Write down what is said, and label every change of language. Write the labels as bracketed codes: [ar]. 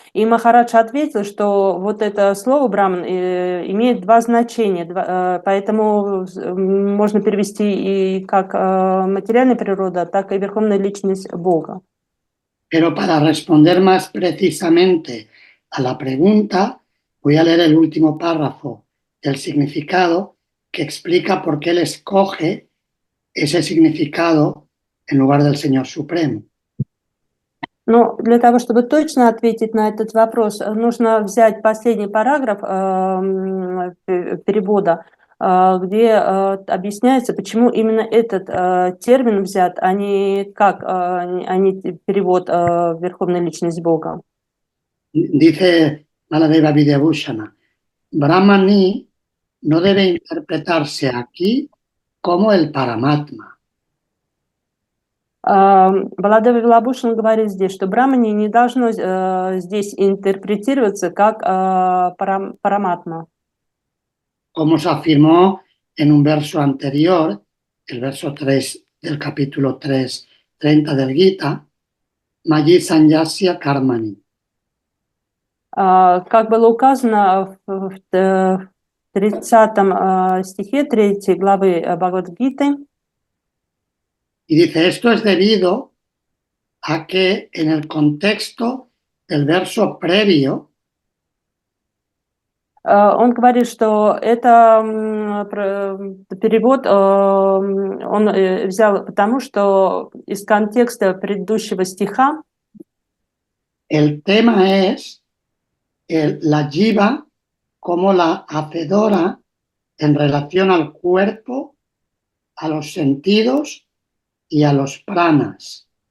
[ru] И Махарадж ответил, что вот это слово Браман имеет два значения, поэтому можно перевести и как материальная природа, так и верховная личность Бога. [es] Pero para responder más precisamente a la pregunta, voy a leer el último párrafo del significado que explica por qué él escoge ese significado en lugar del Señor Supremo. [ru] Ну, для того, чтобы точно ответить на этот вопрос, нужно взять последний параграф перевода, где объясняется, почему именно этот термин взят, а не перевод «Верховная личность Бога». [es] Dice Baladeva Vidyabhushana, Brahmani no debe interpretarse aquí como el Paramatma. [ru] Баладева Вилабхушан говорит здесь, что Брамани не должно здесь интерпретироваться как параматма. [es] Como se afirmó en un verso anterior, el verso 3 del capítulo 3:30 del Gita, Mayi Sanyasya Karmani. [ru] Как было указано в 30 стихе 3 главы Бхагавад-гиты, [es] Y dice, esto es debido a que en el contexto del verso previo, [ru] он говорит, что это перевод он взял потому, что из контекста предыдущего стиха [es] el tema es la jiva como la hacedora en relación al cuerpo, a los sentidos y a los pranas.